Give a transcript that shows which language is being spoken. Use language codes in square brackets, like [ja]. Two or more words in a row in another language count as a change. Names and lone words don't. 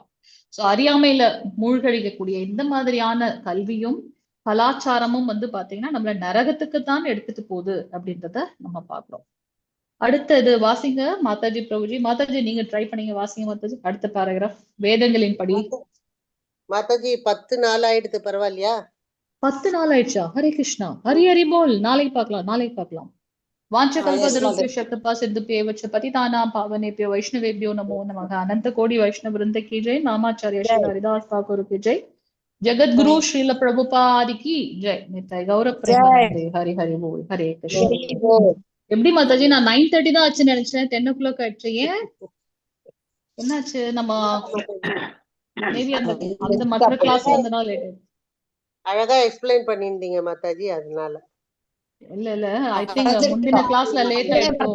[ta] சோ அறியாமையில மூழ்கடிக்கக்கூடிய இந்த மாதிரியான கல்வியும் கலாச்சாரமும் வந்து பாத்தீங்கன்னா நம்மள நரகத்துக்குத்தான் எடுத்துட்டு போகுது அப்படின்றத நம்ம பார்க்கிறோம். அடுத்தது வாசிங்க மாதாஜி பிரபுஜி. மாதாஜி நீங்க ட்ரை பண்ணீங்க, வாசிங்க மாதாஜி. அடுத்த பேராகிராஃப் வேதங்களின் படி. மாதாஜி 10 நாள் ஆயிடுது, பரவாயில்லையா? 10 நாள் ஆயிடுச்சா? ஹரே கிருஷ்ணா. ஹரி ஹரி போல். நாளைக்கு பார்க்கலாம். [sa] वाञ्छकल्पतरुभ्यश्च कृपा सिन्धुभ्येव च पतितानां पावनेभ्यो वैष्णवेभ्यो नमो नमः। [hi] अनंत कोटि वैष्णव वृंद की जय। नामाचार्य श्री हरिदास ठाकुर की जय। जगत गुरु श्रील प्रभुपाद की जय। नित्य गौरव प्रेमानंदे। हरि हरि बोल। हरे कृष्ण। [ta] எப்படி மாதாஜி நான் 9:30 தான் ஆச்சுன்னு நினைச்சேன், 10 o'clock ஆயிடுச்சு. ஏன் என்னாச்சு? நம்ம மேபி அந்த மற்ற கிளாஸ்ல இருந்தனால லேட் ஆயிடுச்சு. அழகா எக்ஸ்பிளைன் பண்ணிருந்தீங்க மாதாஜி, அதனால. இல்ல [en] I think [ta] முந்தின கிளாஸ்ல லேட் ஆயிடுச்சோ.